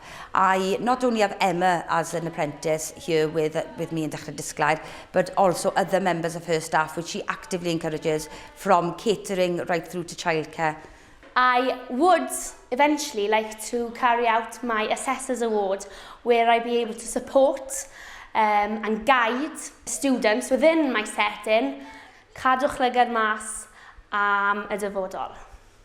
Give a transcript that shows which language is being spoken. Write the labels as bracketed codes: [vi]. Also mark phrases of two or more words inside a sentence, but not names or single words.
[en] I not only have Emma as an apprentice here with me in Dechrau Disglair, but also other members of her staff, which she actively encourages, from catering right through to childcare. I would eventually like to carry out my Assessor's Award, where I'd be able to support and guide students within my setting, [cy] cadwch lygad mas am y dyfodol.